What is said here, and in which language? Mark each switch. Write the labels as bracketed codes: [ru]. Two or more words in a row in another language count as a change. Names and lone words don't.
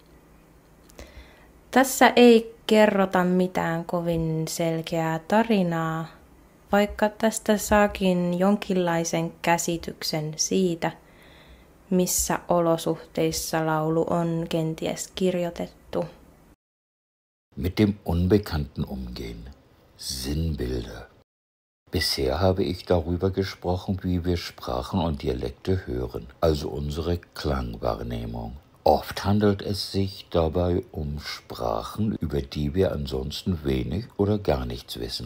[fi] Tässä ei kerrota mitään kovin selkeää tarinaa, vaikka tästä saakin jonkinlaisen käsityksen siitä, missä olosuhteissa laulu on kenties kirjoitettu. [de] Mit dem Unbekannten umgehen. Sinnbilder. Bisher habe ich darüber gesprochen, wie wir Sprachen und Dialekte hören, also unsere Klangwahrnehmung. Oft handelt es sich dabei um Sprachen, über die wir ansonsten wenig oder gar nichts wissen.